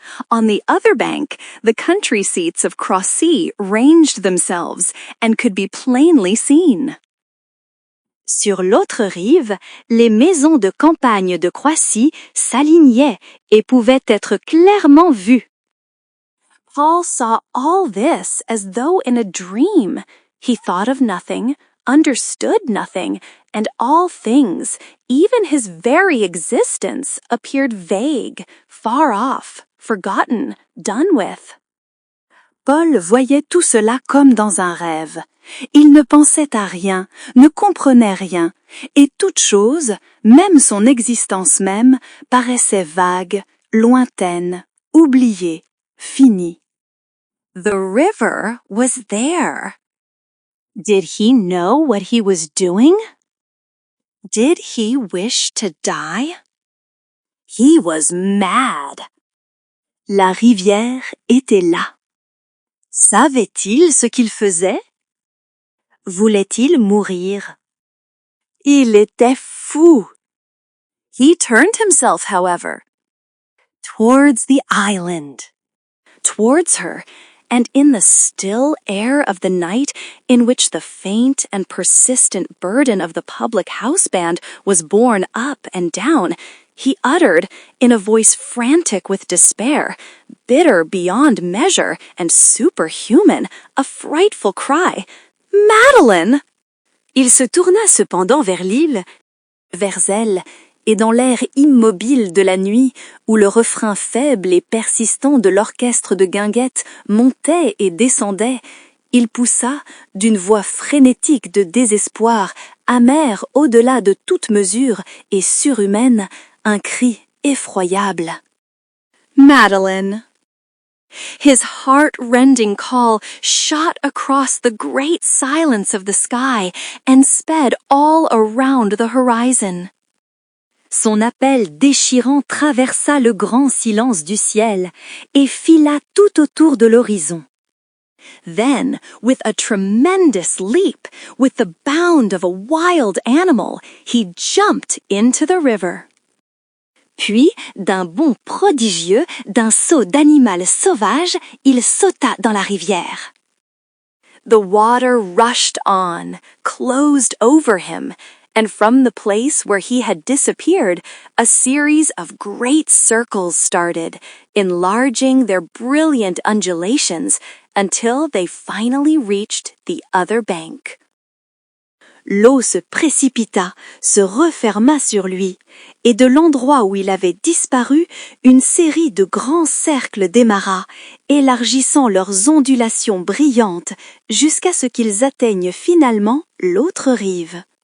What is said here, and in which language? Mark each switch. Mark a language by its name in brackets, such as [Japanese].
[English] On the other bank, the country seats of Croissy ranged themselves and could be plainly seen. [French] Sur l'autre rive, les maisons de campagne de Croissy s'alignaient et pouvaient être clairement vues. [English] Paul saw all this as though in a dream. He thought of nothing, understood nothing, and all things, even his very existence, appeared vague, far off, forgotten, done with. [French] Paul voyait tout cela comme dans un rêve. Il ne pensait à rien, ne comprenait rien, et toute chose, même son existence même, paraissait vague, lointaine, oubliée, finie. [English] The river was there. Did he know what he was doing? Did he wish to die? He was mad. [French] La rivière était là. Savait-il ce qu'il faisait? Voulait-il mourir? Il était fou. [English] He turned himself, however, towards the island, towards her, and in the still air of the night in which the faint and persistent burden of the public house band was borne up and down, he uttered, in a voice frantic with despair, bitter beyond measure and superhuman, a frightful cry, "Madeline!" [French] Il se tourna cependant vers l'île, vers elle, et dans l'air immobile de la nuit, où le refrain faible et persistant de l'orchestre de guinguettes montait et descendait, il poussa, d'une voix frénétique de désespoir, amère au-delà de toute mesure et surhumaine, un cri effroyable. Madeline! [English] His heart-rending call shot across the great silence of the sky and sped all around the horizon. [French] Son appel déchirant traversa le grand silence du ciel et fila tout autour de l'horizon. [English] Then, with a tremendous leap, with the bound of a wild animal, he jumped into the river. [French] Puis, d'un bond prodigieux, d'un saut d'animal sauvage, il sauta dans la rivière. [English] The water rushed on, closed over him, and from the place where he had disappeared, a series of great circles started, enlarging their brilliant undulations until they finally reached the other bank. [French] L'eau se précipita, se referma sur lui, et de l'endroit où il avait disparu, une série de grands cercles démarra, élargissant leurs ondulations brillantes jusqu'à ce qu'ils atteignent finalement l'autre rive.